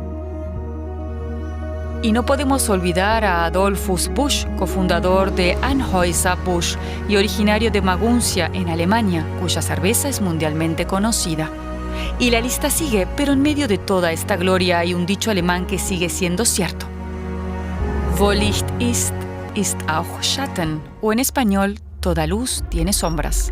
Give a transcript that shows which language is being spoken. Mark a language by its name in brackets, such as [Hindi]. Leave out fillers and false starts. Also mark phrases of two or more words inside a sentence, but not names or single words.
[Spanish] Y no podemos olvidar a Adolphus Busch, cofundador de Anheuser-Busch y originario de Maguncia, en Alemania, cuya cerveza es mundialmente conocida. Y la lista sigue, pero en medio de toda esta gloria hay un dicho alemán que sigue siendo cierto. [German] Wo Licht ist auch Schatten, [Spanish] o en español, toda luz tiene sombras.